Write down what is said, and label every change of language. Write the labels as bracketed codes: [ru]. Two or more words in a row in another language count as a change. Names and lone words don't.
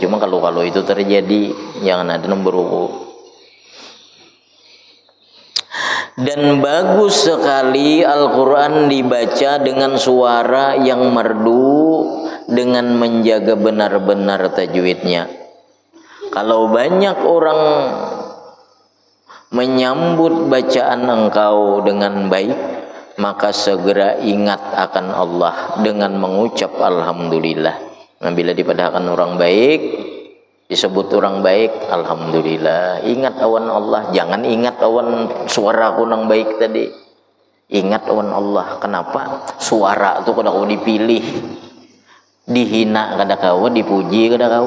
[id] Cuma kalau itu terjadi jangan ada yang beruku. Dan bagus sekali Al-Quran dibaca dengan suara yang merdu dengan menjaga benar-benar tajwidnya. Kalau banyak orang menyambut bacaan engkau dengan baik, maka segera ingat akan Allah dengan mengucap Alhamdulillah. Nah, bila dipadahkan orang baik, disebut orang baik, Alhamdulillah. [bjn] Ingat awan Allah, jangan ingat awan suara aku nang baik tadi. Ingat awan Allah. Kenapa? Suara itu kada kau dipilih, dihina kada kau, dipuji kada kau.